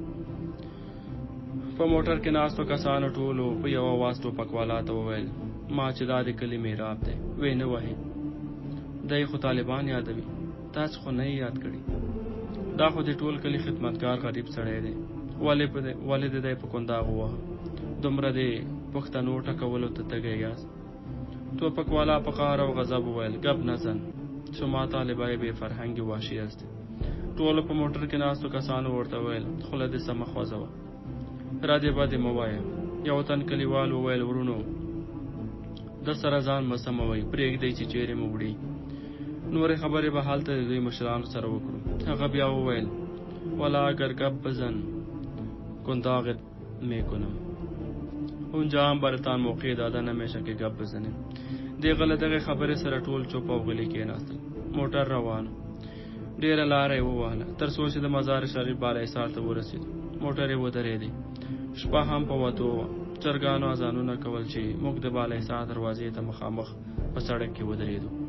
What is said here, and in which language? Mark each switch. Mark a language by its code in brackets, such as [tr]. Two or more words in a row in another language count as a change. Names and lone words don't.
[ps] په موټر کې ناستو کسانو ټولو په یو اواز ټوپک والا ته وویل ما چې دا د کلي میراب دی وی نه وهئ، دی خو طالبان یادوي، تاسو خو نه یې یاد کړي. دا خو د ټول کلي خدمتګار غریب سړی دی، ولې د دی په کنداغ ووهه؟ دومره د پښتنو ټکولو ته تږی یاست؟ ټوپک والا په قهر او غضب وویل [fa] ګپ نه زن، شما طالبای بې فرهنګي [ps] واشي یاست. ټولو په موټر کې ناستو کسانو ورته وویل خوله دې سمه خوځوه، ردې بدې مه وایه. یو تن کلیوال وویل ورونو د سره ځان مه سموئ، پرېږدئ چې چیرې مو وړي. نورې خبرې به هلته د دوی مشرانو سره وکړو. هغه بیا وویل [fa] والا اگر گپ بزن کنداغت میکنم، اونجا هم برتان موقع داده نمیشه که گپ بزنیم. [ps] دغه خبرې سره ټول چوپ او غلي کېناستل. موټر روان ډېره لاره یې ووهله تر څو چې د مزار شریف بالاحصار ته ورسېدو. موټر یې ودرېدی. شپه هم په وتو وه. چرګانو اذانونه کول چې موږ د بالاحصار دروازې ته مخامخ په سړک کې ودرېدو.